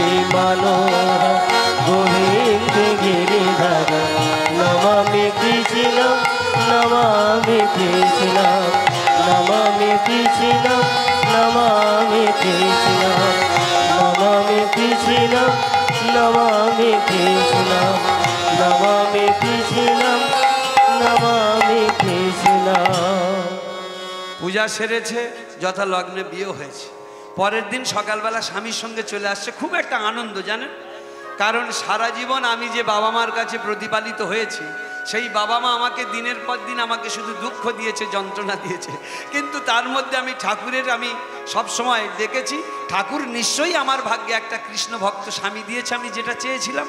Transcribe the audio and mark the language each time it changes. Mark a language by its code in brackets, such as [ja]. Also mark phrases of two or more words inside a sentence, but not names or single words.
[sa] मनोहर गोविंद गिरिधर, नमामि कृष्णं नमामि कृष्णं, नमामि कृष्णं नमामि कृष्णं, नमामि कृष्णं नमामि कृष्णं, नमामि कृष्णं नमामि कृष्णं। [bn] পূজা সেরেছে, যথা লগ্নে বিয়ে হয়েছে। পরের দিন সকালবেলা স্বামীর সঙ্গে চলে আসছে, খুব একটা আনন্দ জানেন, কারণ সারা জীবন আমি যে বাবা মার কাছে প্রতিপালিত হয়েছি, সেই বাবা মা আমাকে দিনের পর দিন আমাকে শুধু দুঃখ দিয়েছে, যন্ত্রণা দিয়েছে, কিন্তু তার মধ্যে আমি ঠাকুরের আমি সবসময় দেখেছি ঠাকুর নিশ্চয়ই আমার ভাগ্যে একটা কৃষ্ণ ভক্ত স্বামী দিয়েছে, আমি যেটা চেয়েছিলাম।